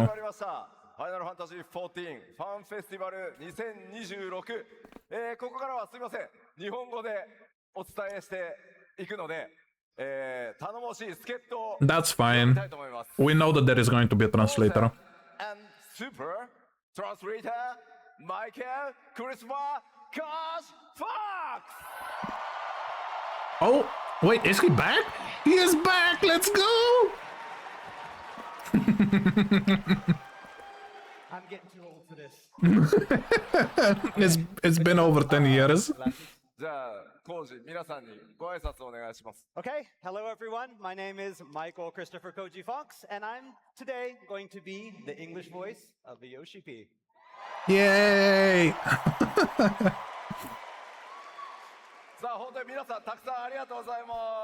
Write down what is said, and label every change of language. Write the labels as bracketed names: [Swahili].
[Japanese] 始まりましたファイナルファンタジー14ファンフェスティバル2026、ここからはすみません日本語でお伝えしていくので、頼もしい助っ人を [English] That's [Japanese] 呼び [English] fine. [Japanese] たいと思います [English] We know that there is going to be a translator. and super translator Michael Christopher Kosh Fox Oh, wait, is he back? He is back! Let's go! I'm getting too old for this. It's been over 10 years. [Japanese] じゃあコウジ皆さんにご挨拶お願いします [English] Okay, hello everyone. My name is Michael Christopher Koji Fox, and I'm today going to be the English voice of the Yoshi P. Yay! [Japanese] さあ本当に皆さんたくさんありがとうございま